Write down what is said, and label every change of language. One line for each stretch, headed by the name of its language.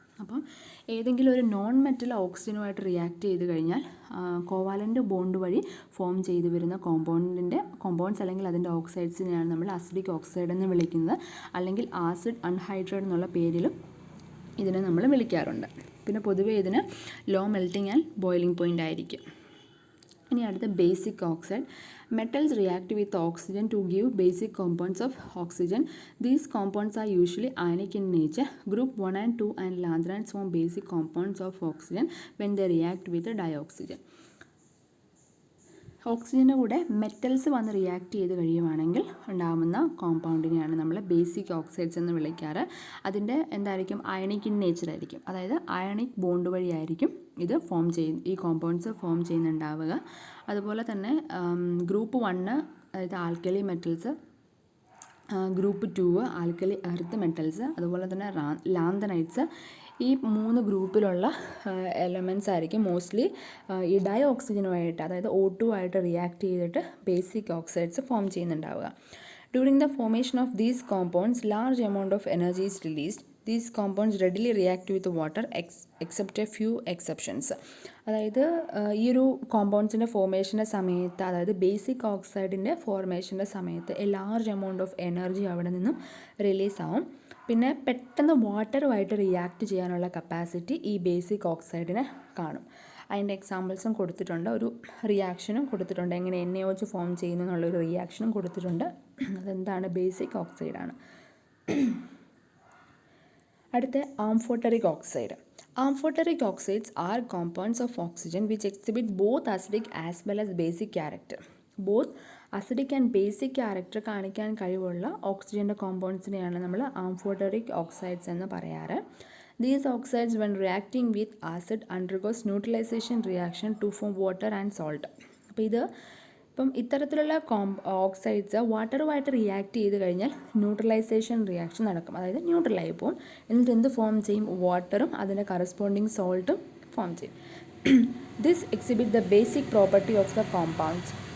Malayalam: അപ്പം ഏതെങ്കിലും ഒരു നോൺ മെറ്റൽ ഓക്സിജനുമായിട്ട് റിയാക്ട് ചെയ്ത് കഴിഞ്ഞാൽ കോവാലൻ്റ് ബോണ്ട് വഴി ഫോം ചെയ്ത് വരുന്ന കോമ്പൗണ്ട്സ് അല്ലെങ്കിൽ അതിൻ്റെ ഓക്സൈഡ്സിനെയാണ് നമ്മൾ അസിഡിക് ഓക്സൈഡ് എന്ന് വിളിക്കുന്നത്. അല്ലെങ്കിൽ ആസിഡ് അൺഹൈഡ്രേറ്റ് എന്നുള്ള പേരിലും ഇതിനെ നമ്മൾ വിളിക്കാറുണ്ട്. പിന്നെ പൊതുവേ ഇതിന് low melting and boiling point ആയിരിക്കും. ഇനി അടുത്ത basic oxide.
English: Metals react with oxygen to give basic compounds of oxygen. These compounds are usually ionic in nature. Group 1 and 2 and lanthanides form basic compounds of oxygen when they react with dioxygen.
Malayalam: ഓക്സിജൻ്റെ കൂടെ metals വന്ന് react ചെയ്ത് കഴിയുവാണെങ്കിൽ ഉണ്ടാകുന്ന കോമ്പൗണ്ടിനെയാണ് നമ്മൾ basic oxides എന്ന് വിളിക്കാറ്. അതിൻ്റെ എന്തായിരിക്കും? Ionic in nature ആയിരിക്കും. അതായത് അയണിക് ബോണ്ട് വഴിയായിരിക്കും ഇത് ഈ കോമ്പൗണ്ട്സ് ഫോം ചെയ്യുന്നുണ്ടാവുക. അതുപോലെ തന്നെ ഗ്രൂപ്പ് 1 അതായത് alkali metals, group 2 alkali earth metals, അതുപോലെ തന്നെ ലാന്തനൈറ്റ്സ്. ഈ 3 ഗ്രൂപ്പിലുള്ള എലമെൻറ്റ്സ് ആയിരിക്കും മോസ്റ്റ്ലി ഈ ഡൈ ഓക്സിജനുമായിട്ട്, അതായത് O2 ആയിട്ട് റിയാക്ട് ചെയ്തിട്ട് basic oxides form ചെയ്യുന്നുണ്ടാവുക.
English: During the formation of these compounds large amount of energy is released. These compounds readily react with water except a few exceptions.
Malayalam: അതായത് ഈ ഒരു കോമ്പൗണ്ട്സിൻ്റെ ഫോർമേഷൻ്റെ സമയത്ത്, അതായത് ബേസിക് ഓക്സൈഡിൻ്റെ ഫോർമേഷൻ്റെ സമയത്ത് ലാർജ് എമൗണ്ട് ഓഫ് എനർജി അവിടെ നിന്നും release ആവും. പിന്നെ പെട്ടെന്ന് വാട്ടറുമായിട്ട് റിയാക്ട് ചെയ്യാനുള്ള കപ്പാസിറ്റി ഈ ബേസിക് ഓക്സൈഡിന് കാണും. അതിൻ്റെ എക്സാമ്പിൾസും കൊടുത്തിട്ടുണ്ട്, ഒരു റിയാക്ഷനും കൊടുത്തിട്ടുണ്ട്, എങ്ങനെ NaOH ഫോം ചെയ്യുന്നു എന്നുള്ളൊരു റിയാക്ഷനും കൊടുത്തിട്ടുണ്ട്. അതെന്താണ്? ബേസിക് ഓക്സൈഡാണ്. അടുത്ത amphoteric oxide.
English: Amphoteric oxides are compounds of oxygen which exhibit both acidic as well as basic character. Both acidic and basic character
Malayalam: കാണിക്കാൻ കഴിവുള്ള ഓക്സിജൻ്റെ കോമ്പൗണ്ട്സിനെയാണ് നമ്മൾ ആംഫോട്ടറിക് ഓക്സൈഡ്സ് എന്ന് പറയാറ്.
English: These oxides when reacting with acid undergoes neutralization reaction to form water and salt.
Malayalam: അപ്പോൾ ഇത്തരത്തിലുള്ള oxides വാട്ടറുമായിട്ട് react ചെയ്ത് കഴിഞ്ഞാൽ ന്യൂട്രലൈസേഷൻ റിയാക്ഷൻ നടക്കും. അതായത് ന്യൂട്രലായി പോകും. എന്നിട്ട് എന്ത് ഫോം ചെയ്യും? വാട്ടറും അതിൻ്റെ കറസ്പോണ്ടിങ് സോൾട്ടും ഫോം ചെയ്യും.
English: This exhibit the basic property of the compounds.